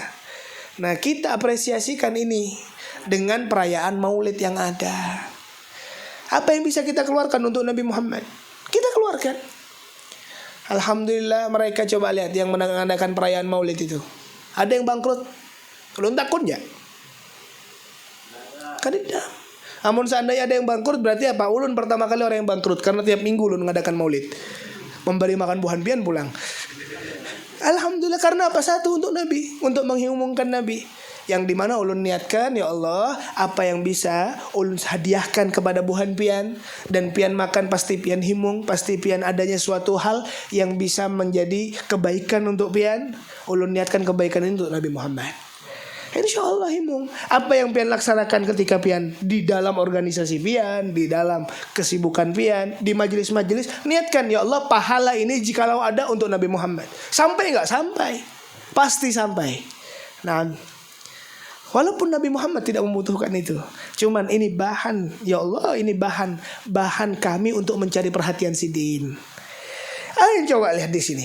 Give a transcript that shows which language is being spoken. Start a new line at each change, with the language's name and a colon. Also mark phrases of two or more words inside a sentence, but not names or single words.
Indonesian: Nah, kita apresiasikan ini dengan perayaan Maulid yang ada. Apa yang bisa kita keluarkan untuk Nabi Muhammad? Kita keluarkan. Alhamdulillah, mereka coba lihat yang mengadakan perayaan Maulid itu. Ada yang bangkrut. Belum takut ya? Kadang.
Banjar: Namun seandainya ada yang bangkrut, berarti apa? Ulun pertama kali orang yang bangkrut, karena tiap minggu ulun mengadakan Maulid. Memberi makan buhan pian pulang. Alhamdulillah, karena apa?
Indonesian: Satu, untuk Nabi, untuk mengumumkan Nabi.
Banjar: yang dimana ulun niatkan,
Arabic: ya Allah,
Banjar: apa yang bisa ulun hadiahkan kepada buhan pian, dan pian makan pasti pian himung, pasti pian adanya suatu hal yang bisa menjadi kebaikan untuk pian, ulun niatkan kebaikan itu untuk Nabi Muhammad.
Arabic: Insya Allah
Banjar: himung. Apa yang pian laksanakan ketika pian di dalam organisasi pian, di dalam kesibukan pian, di majelis-majelis, niatkan,
Arabic: ya Allah,
Indonesian: pahala ini jikalau ada untuk Nabi Muhammad. Sampai nggak? Sampai. Pasti sampai. Nah, walaupun Nabi Muhammad tidak membutuhkan itu, cuman ini bahan,
Arabic: ya Allah,
Indonesian: ini bahan kami untuk mencari perhatian sidin. Ayo coba lihat di sini.